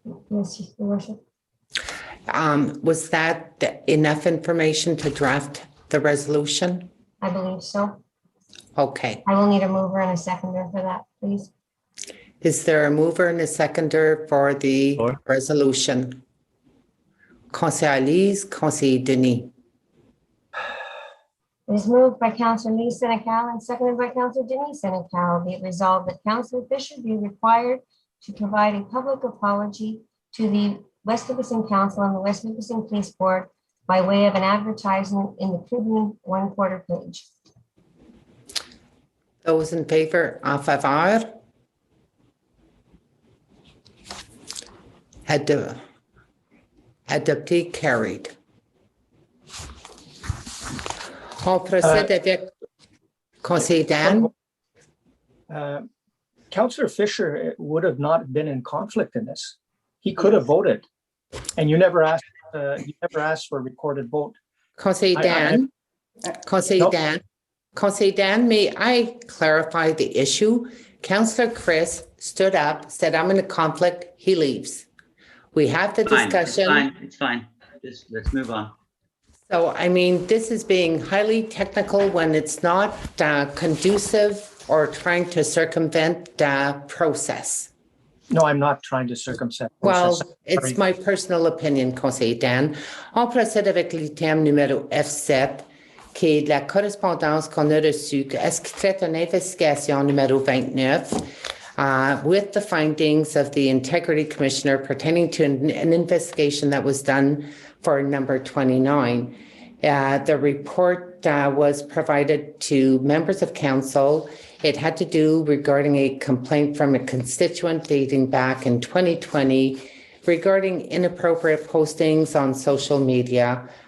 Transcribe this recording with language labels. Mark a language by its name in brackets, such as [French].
[English] Yes, Your Worship. Was that enough information to draft the resolution? I believe so. Okay. I will need a mover and a seconder for that, please. Is there a mover and a seconder for the Sure. resolution? [French] Conseil Elise, Conseil Denis. [English] It is moved by Councillor Lee Senecal and seconded by Councillor Denise Senecal. Be it resolved that Councillor Fisher be required to provide a public apology to the West Nipissing Council and the West Nipissing Police Board by way of an advertisement in the Tribune, 1/4 page. Those in favor, [French] en faveur? Adopté, [English] carried. [French] On procède avec Conseil Dan. [English] Councillor Fisher would have not been in conflict in this. He could have voted, and you never asked for a recorded vote. [French] Conseil [English] I- [French] Dan. Conseil [English] Nope. Dan. Conseil Dan, may I clarify the issue? Councillor Chris stood up, said, I'm in a conflict, he leaves. We have the Fine, discussion. it's fine. Just let's move on. So, I mean, this is being highly technical when it's not conducive or trying to circumvent the process. No, I'm not trying to circumvent. Well, process. it's Sorry. my personal opinion, Conseil Dan. [French] On procède avec l'item numéro F7, qui est de la correspondance qu'on a reçue, est-ce qu'il traite une investigation numéro 29 [English] with the findings of the Integrity Commissioner pertaining to an investigation that was done for number 29. The report was provided to members of council. It had to do regarding a complaint from a constituent dating back in 2020 regarding inappropriate postings on social media.